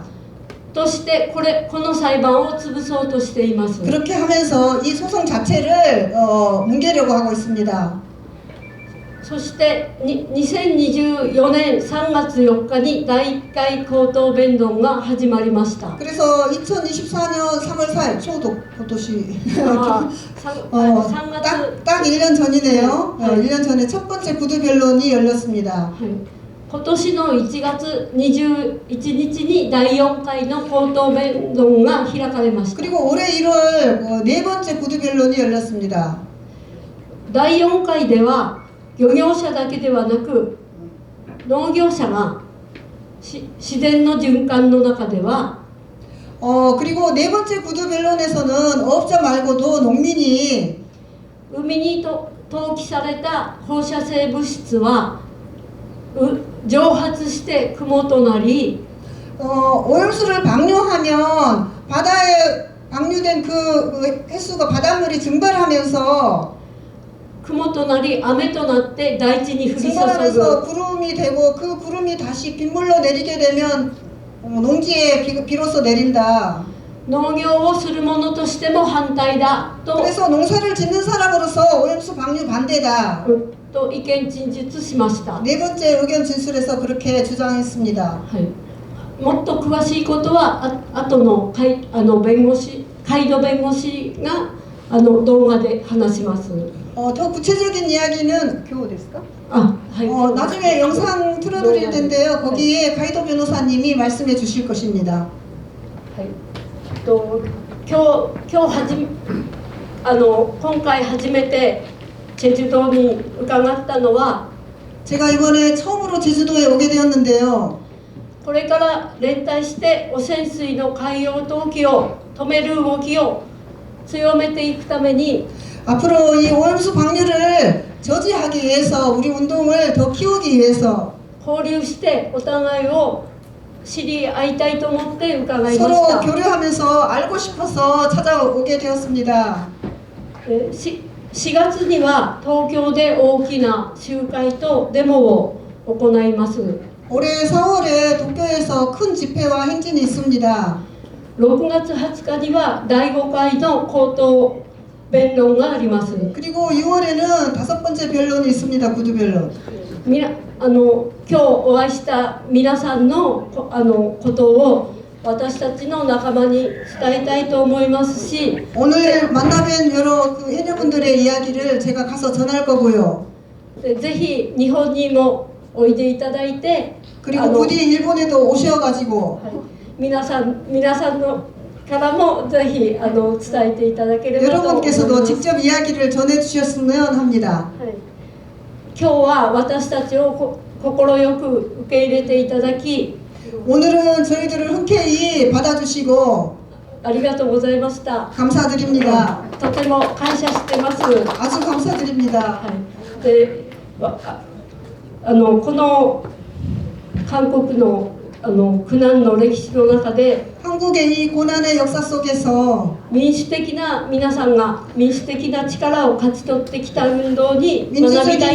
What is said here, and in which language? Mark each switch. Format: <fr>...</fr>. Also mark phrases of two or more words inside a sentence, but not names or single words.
<ja>としてこの裁判を潰そうとしています。</ja> <ko>그렇게 하면서 이 소송 자체를 뭉개려고 하고 있습니다.</ko> <ja>そして2024年3月4日に第1回口頭弁論が始まりました。</ja> <ko>그래서 2024년 3월 4일 초도 그것이</ko> <ja>3月</ja> <ko>딱 1년 전이네요. 네. 1년 전에 첫 번째 구두 변론이 열렸습니다.</ko> <ja>今年の1月21日に第4回の口頭弁論が開かれました。</ja> <ko>그리고 올해 1월 네 번째 구두 변론이 열렸습니다.</ko> <ja>第4回では漁業者だけではなく農業者が自然の循環の中では</ja> <ko>그리고 네 번째 구두 변론에서는 어업자 말고도 농민이</ko> <ja>海に投棄された放射性物質は蒸発して雲となり</ja> <ko>오염수를 방류하면 바다에 방류된 그 횟수가 바닷물이 증발하면서</ko> <ja>雲となり雨となって大地に降り注</ja> <ko>증발하면서</ko> <ja>ぐ</ja> <ko>구름이 되고 그 구름이 다시 빗물로 내리게 되면 농지에 비로소 내린다.</ko> <ja>農業をする者としても反対だと</ja> <ko>그래서 농사를 짓는 사람으로서 오염수 방류 반대다.</ko> <ja>と意見陳述しました。</ja> <ko>네 번째 의견 진술에서 그렇게 주장했습니다.</ko> <ja>はい、もっと詳しいことは後のカイド弁護士が動画で話します。</ja> <ko>더 구체적인 이야기는 교우됐을까?</ko> <ja>はい、</ja> <ko>나중에 영상 틀어드릴 텐데요. 거기에 가이도 변호사님이 말씀해 주실 것입니다.</ko> <ja>はい、今回初めてチェジュ島に伺ったのは</ja> <ko>제가 이번에 처음으로 제주도에 오게 되었는데요.</ko> <ja>これから連帯して汚染水の海洋投棄を止める動きを強めていくために</ja> <ko>앞으로 이 오염수 방류를 저지하기 위해서 우리 운동을 더 키우기 위해서</ko> <ja>交流してお互いを知り合いたいと思って伺いまし</ja> <ko>서로</ko> <ja>た。</ja> <ko>교류하면서 알고 싶어서 찾아오게 되었습니다.</ko> <ja>4 月には東京で大きな集会とデモを行います。</ja> <ko>올해 4월에 도쿄에서 큰 집회와 행진이 있습니다.</ko> <ja>6 月20日には第5回の口頭弁論があります。</ja> <ko>그리고 6월에는 5번째 변론이 있습니다. 구두 변론.</ko> <ja>今日お会いした皆さんのことを私たちの仲間に伝えたいと思いますし、</ja> <ko>오늘 만나뵌 여러 그 해녀분들의 이야기를 제가 가서 전할 거고요.</ko> <ja>ぜひ日本にもおいでいただいて、</ja> <ko>그리고 부디 일본에도 오셔가지고</ko> <ja>皆さんのからもぜひ伝えていただければと思います。</ja> <ko>여러분께서도 직접 이야기를 전해주셨으면 합니다.</ko> <ja>はい、今日は私たちを快く受け入れていただき</ja> <ko>오늘은 저희들을 흔쾌히 받아주시고</ko> <ja>ありがとうございました。</ja> <ko>감사드립니다.</ko> <ja>とても感謝してます。</ja> <ko>아주 감사드립니다.</ko> <ja>はい、でこの韓国の苦難の歴史の中で</ja> <ko>한국의 이 고난의 역사 속에서</ko> <ja>民主的な皆さんが民主的な力を勝ち取ってきた運動に学びたい</ja>